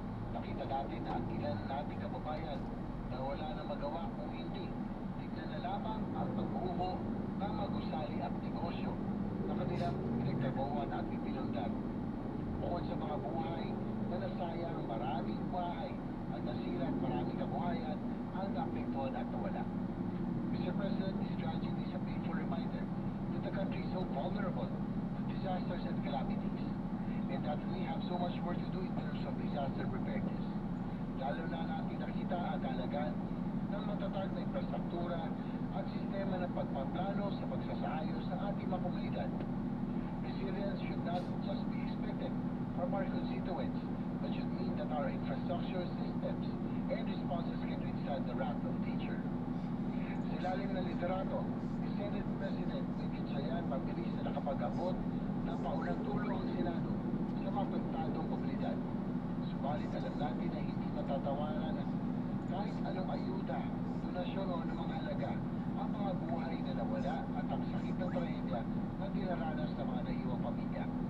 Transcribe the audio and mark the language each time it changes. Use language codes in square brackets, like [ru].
[tl] Nakita natin na ang ilan nating kababayan na wala na magawa kung hindi tignan na lamang ang pagbuho ng magusali at negosyo na kanilang pinagtrabahuan at ipinundar. Bukod sa mga buhay na nasayang, maraming bahay at nasira at maraming kabuhayan ang naapektuhan at nawala. [en] Mr. President, this tragedy is a painful reminder that the country is so vulnerable to disasters and calamities, and that we have so much work to do in terms of disaster preparedness. [tl] Lalo na natin nakita ang kahalagaan ng matatag na infrastruktura at sistema ng pagpaplano sa pagsasaayos ng ating mga komunidad. [en] Resilience should not just be expected from our constituents, but should mean that our infrastructure systems and responses can withstand the wrath of nature. [tl] Sa ilalim ng liderato, ni Senate President Miguel Chayan mabilis na nakapag-abot ng paunang tulong ang Senado sa mga apektadong komunidad. Subalit alam natin na hindi matatawaran kahit anong ayuda, donasyon o anumang halaga ang mga buhay na nawala at ang sakit ng trahedya na dinaranas ng mga naiwang pamilya.